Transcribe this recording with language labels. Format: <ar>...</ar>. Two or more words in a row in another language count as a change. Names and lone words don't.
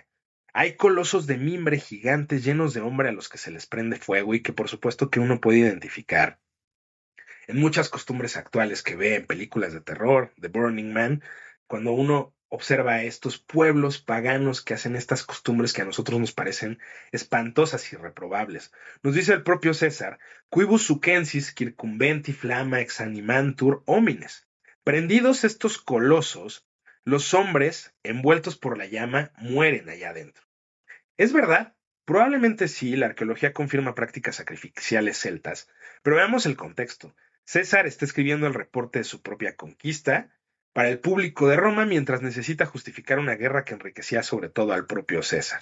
<es>Hay colosos de mimbre gigantes llenos de hombre a los que se les prende fuego y que por supuesto que uno puede identificar en muchas costumbres actuales que ve en películas de terror, The Burning Man, cuando uno observa a estos pueblos paganos que hacen estas costumbres que a nosotros nos parecen espantosas y reprobables. Nos dice el propio César,</es> <la>quibus sucensis circumbenti flama exanimantur homines.</la> <es>Prendidos estos colosos, los hombres, envueltos por la llama, mueren allá adentro. ¿Es verdad? Probablemente sí, la arqueología confirma prácticas sacrificiales celtas, pero veamos el contexto. César está escribiendo el reporte de su propia conquista para el público de Roma mientras necesita justificar una guerra que enriquecía sobre todo al propio César.</es>